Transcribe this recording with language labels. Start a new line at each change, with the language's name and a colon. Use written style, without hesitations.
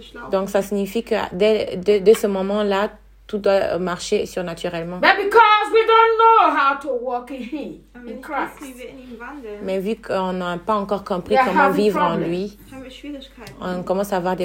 French: Donc ça signifie que dès ce moment-là, tout doit marcher surnaturellement.
English: But because we don't know how to walk in him, in Christ.
French: Mais vu qu'on n'a pas encore compris comment vivre en lui, on commence à avoir des